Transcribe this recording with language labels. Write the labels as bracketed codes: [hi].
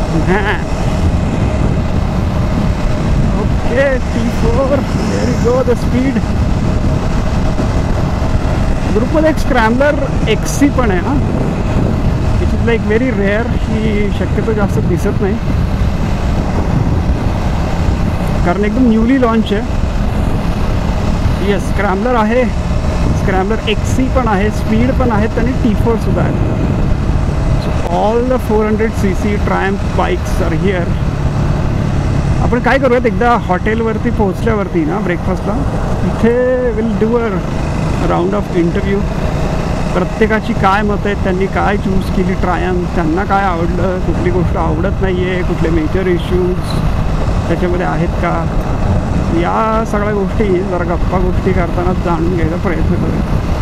[en] हां T4, there you go, the speed. [mr] ग्रुपमध्ये एक स्क्रॅम्बलर XC पण आहे ना, [en] Which is like very rare. [mr] ही शक्यतो जास्त दिसत नाही कारण एकदम न्यूली लॉन्च आहे. येस, स्क्रॅम्बलर आहे, स्क्रॅम्बलर XC पण आहे, स्पीड पण आहेत आणि T4 सुद्धा आहे. [en] So all the 400cc Triumph bikes are here. [mr] आपण काय करूयात, एकदा हॉटेलवरती पोहोचल्यावरती ना ब्रेकफास्टला इथे [en] Will do a round of interview. [mr] प्रत्येकाची काय मतं आहेत, त्यांनी काय चूज केली ट्रायम्फ, त्यांना काय आवडलं, कुठली गोष्ट आवडत नाही आहे, कुठले मेजर इश्यूज त्याच्यामध्ये आहेत का, या सगळ्या गोष्टी जरा गप्पा गोष्टी करताना जाणून घ्यायचा प्रयत्न करूया.